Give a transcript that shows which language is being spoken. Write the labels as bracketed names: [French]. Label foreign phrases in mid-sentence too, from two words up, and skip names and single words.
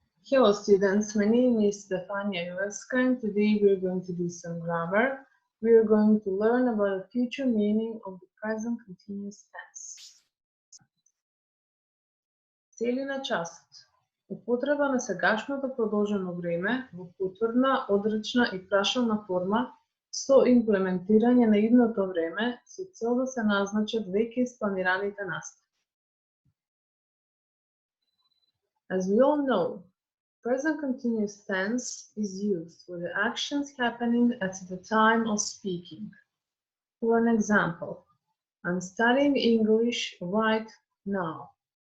[English] Hello students, my name is Stefania Ileska and today we're going to do some grammar. We're going to learn about the future meaning of the present continuous tense. [Macedonian] Цели на часот. Употреба на сегашното продолжено време во потврдна, одречна и прашална форма со имплементирање на идното време со цел да се назначат веќе испланираните настави. [English] As we all know, present continuous tense is used for the actions happening at the time of speaking. For an example, I'm studying English right now.